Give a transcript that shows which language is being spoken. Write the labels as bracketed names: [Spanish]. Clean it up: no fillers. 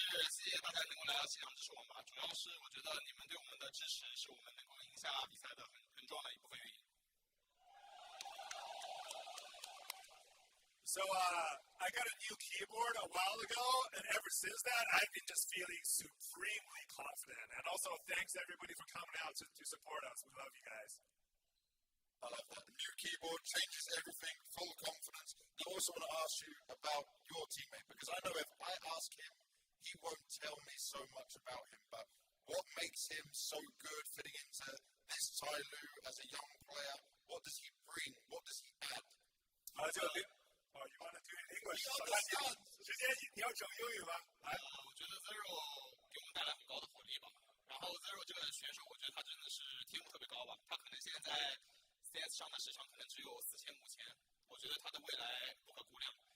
[Chinese] 谢谢大家能够来到现场支持我们吧。主要是我觉得你们对我们的支持是我们能够赢下比赛的很重要的一部分原因。 [English] So I got a new keyboard a while ago, and ever since that, I've been just feeling supremely confident. And also, thanks everybody for coming out to support us. We love you guys. I love that. The new keyboard changes everything, full confidence. I also want to ask you about your teammate, because I know if I ask him, he won't tell me so much about him. But what makes him so good fitting into this Tai Lu as a young player? What does he bring? What does he add? You want to do it in English? [Chinese] 直接你要整英语吗？来，我觉得 Zero 给我们带来很高的火力吧。然后 Zero 这个选手，我觉得他真的是天赋特别高吧。他可能现在在 CS 上的市场可能只有4000、5000，我觉得他的未来不可估量。